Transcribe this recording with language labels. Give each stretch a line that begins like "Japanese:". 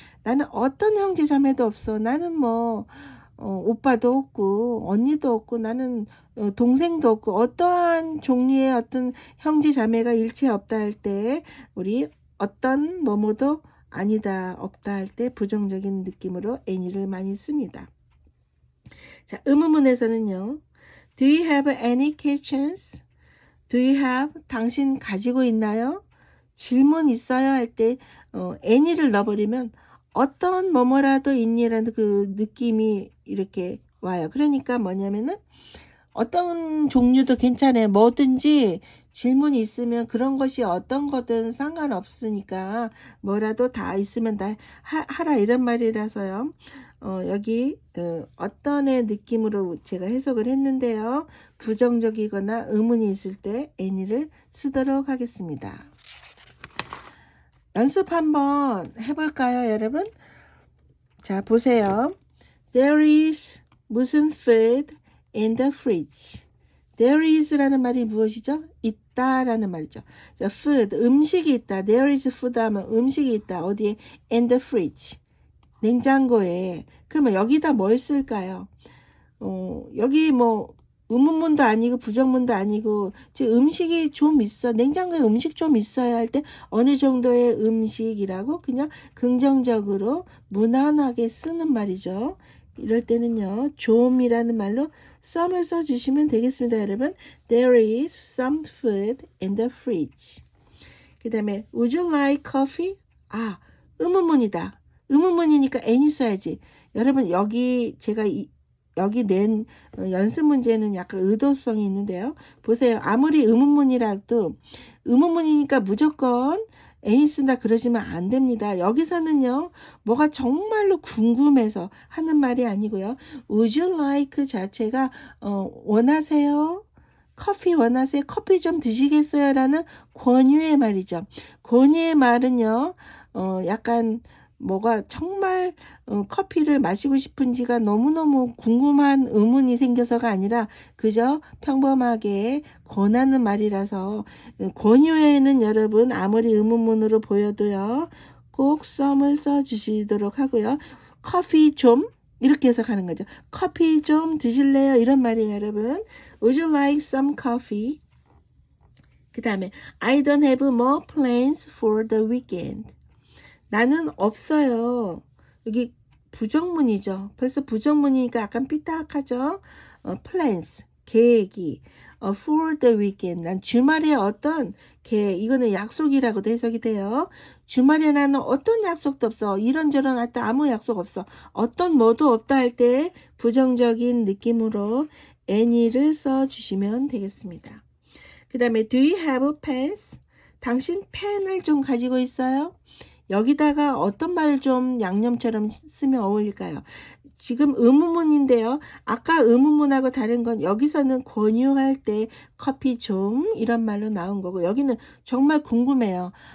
Korean: 나는 어떤 형제 자매도 없어. 나는 뭐 오빠도 없고 언니도 없고 나는 동생도 없고 어떠한 종류의 어떤 형제 자매가 일체 없다 할 때 우리 어떤 뭐뭐도 아니다 없다 할 때 부정적인 느낌으로 any를 많이 씁니다. 자, 의문문에서는요.
English: Do you have any questions? Do you have?
Korean: 당신 가지고 있나요? 질문 있어요? 할 때 any를 넣어버리면 어떤 뭐뭐라도 있니라는 그 느낌이 이렇게 와요. 그러니까 뭐냐면은 어떤 종류도 괜찮아요. 뭐든지 질문이 있으면 그런 것이 어떤 거든 상관없으니까 뭐라도 다 있으면 다 하라 이런 말이라서요. 여기 어떤의 느낌으로 제가 해석을 했는데요. 부정적이거나 의문이 있을 때 any를 쓰도록 하겠습니다. 연습 한번 해볼까요, 여러분? 자, 보세요.
English: There is
Korean: 무슨
English: food in the fridge. There is
Korean: 라는 말이 무엇이죠? 있다라는 말이죠. 자, food, 음식이 있다.
English: There is food
Korean: 하면 음식이 있다. 어디에?
English: In the fridge.
Korean: 냉장고에. 그러면 여기다 뭘 쓸까요? 여기 뭐 의문문도 아니고 부정문도 아니고 지금 음식이 좀 있어. 냉장고에 음식 좀 있어야 할 때 어느 정도의 음식이라고 그냥 긍정적으로 무난하게 쓰는 말이죠. 이럴 때는요. 좀이라는 말로 some을 써주시면 되겠습니다. 여러분.
English: There is some food in the fridge.
Korean: 그 다음에
English: Would you like coffee?
Korean: 아, 의문문이다. 의문문이니까 any 써야지. 여러분 여기 제가 여기 낸 연습 문제는 약간 의도성이 있는데요. 보세요. 아무리 의문문이라도 의문문이니까 무조건 any 쓴다 그러시면 안 됩니다. 여기서는요. 뭐가 정말로 궁금해서 하는 말이 아니고요.
English: Would you like
Korean: 자체가 원하세요? 커피 원하세요? 커피 좀 드시겠어요? 라는 권유의 말이죠. 권유의 말은요. 약간 뭐가 정말 커피를 마시고 싶은지가 너무너무 궁금한 의문이 생겨서가 아니라 그저 평범하게 권하는 말이라서 권유에는 여러분 아무리 의문문으로 보여도요. 꼭 some을 써주시도록 하고요. 커피 좀 이렇게 해석하는 거죠. 커피 좀 드실래요? 이런 말이에요, 여러분.
English: Would you like some coffee?
Korean: 그 다음에
English: I don't have more plans for the weekend.
Korean: 나는 없어요. 여기 부정문이죠. 벌써 부정문이니까 약간 삐딱하죠.
English: plans,
Korean: 계획이.
English: for the weekend.
Korean: 난 주말에 어떤 계획, 이거는 약속이라고도 해석이 돼요. 주말에 나는 어떤 약속도 없어. 이런저런 할 때 아무 약속 없어. 어떤 뭐도 없다 할 때 부정적인 느낌으로 any를 써주시면 되겠습니다. 그 다음에
English: do you have pens?
Korean: 당신 펜을 좀 가지고 있어요? 여기다가 어떤 말을 좀 양념처럼 쓰면 어울릴까요? 지금 의문문인데요. 아까 의문문하고 다른 건 여기서는 권유할 때 커피 좀 이런 말로 나온 거고 여기는 정말 궁금해요.